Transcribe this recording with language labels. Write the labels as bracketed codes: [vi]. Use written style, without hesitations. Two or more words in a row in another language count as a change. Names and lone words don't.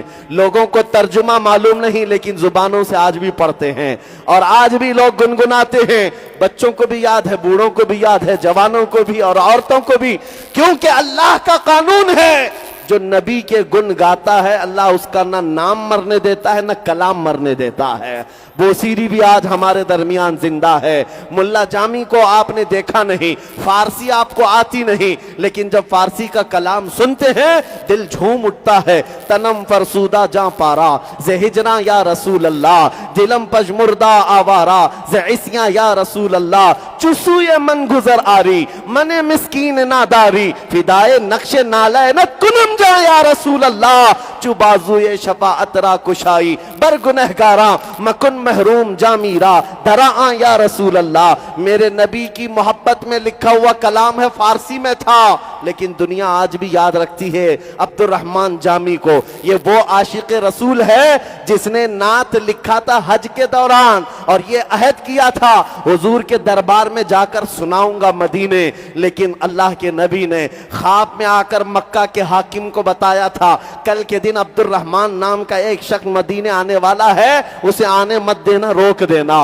[ur] لوگوں کو ترجمہ معلوم نہیں لیکن زبانوں سے آج بھی پڑھتے ہیں اور آج بھی لوگ گنگناتے ہیں، بچوں کو بھی یاد ہے، بوڑھوں کو بھی یاد ہے، جوانوں کو بھی اور عورتوں کو بھی، کیونکہ اللہ کا قانون ہے، جو نبی کے گن گاتا ہے اللہ اس کا نہ نام مرنے دیتا ہے نہ کلام مرنے دیتا ہے۔ بوسیری بھی آج ہمارے درمیان زندہ ہے۔ ملا جامی کو آپ نے دیکھا نہیں، فارسی آپ کو آتی نہیں، لیکن جب فارسی کا کلام سنتے ہیں دل جھوم اٹھتا ہے۔ [fa] تنم فرسودہ جاں پارا ز ہجراں [ar] یا رسول اللہ، [fa] دلم پجمردہ آوارا ز عصیاں [ar] یا رسول اللہ، [fa] چسوئے من گزر آری من مسکین ناداری، فدائے نقش نالینت کنم جا [ar] یا رسول اللہ، [fa] چو بازوئے شفاعت را کشائی بر گنہگاراں مکن محروم جامیرا دراں [ar] یا رسول اللہ۔ [ur] میرے نبی کی محبت میں لکھا ہوا کلام ہے، فارسی میں تھا لیکن دنیا آج بھی یاد رکھتی ہے عبد الرحمن جامی کو۔ یہ وہ عاشق رسول ہے جس نے نعت لکھا تھا حج کے دوران اور یہ عہد کیا تھا حضور کے دربار میں جا کر سناؤں گا مدینے، لیکن اللہ کے نبی نے خواب میں آ کر مکہ کے حاکم کو بتایا تھا کل کے دن عبد الرحمن نام کا ایک شخص مدینے آنے والا ہے، اسے آنے مت دینا، روک دینا۔